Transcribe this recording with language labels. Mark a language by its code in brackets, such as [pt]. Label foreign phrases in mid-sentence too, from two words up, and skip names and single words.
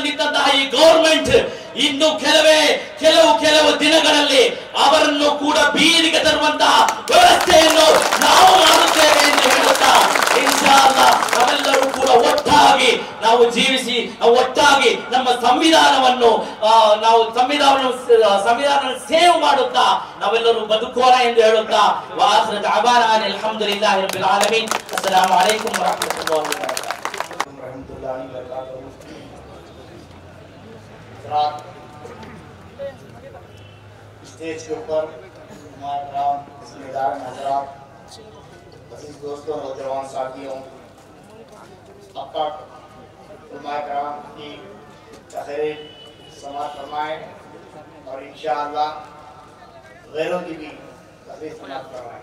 [kn] ನಿಂತಹ ಈ ಗವರ್ಮೆಂಟ್ ಇನ್ನು ಕೆಲವು ದಿನಗಳಲ್ಲಿ ಅವರನ್ನು ಕೂಡ ಬೀದಿಗೆ ತರುವಂತಹ ವ್ಯವಸ್ಥೆಯನ್ನು ನಾವು ಮಾಡುತ್ತೇವೆ ಎಂದು ಹೇಳುತ್ತಾ [ar] إن شاء الله [kn] ನಾವೆಲ್ಲರೂ ಕೂಡ ಒಟ್ಟಾಗಿ ನಾವು ಜೀವಿಸಿ ಒಟ್ಟಾಗಿ ನಮ್ಮ ಸಂವಿಧಾನವನ್ನು ಸೇವ್ ಮಾಡುತ್ತಾ ನಾವೆಲ್ಲರೂ ಬದುಕೋಣ ಎಂದು ಹೇಳುತ್ತಾ [ar] وآخر دعوانا الحمد لله رب العالمين. السلام عليكم ورحمة الله وبركاته. [ur] اسٹیج کے اوپر ذمہ دار حضرات، عزیز دوستوں، نوجوان ساتھیوں، اب تک علمائے کرام کی تقریر سماعت فرمائے اور انشاءاللہ غیروں کی بھی تقریر سماعت فرمائے.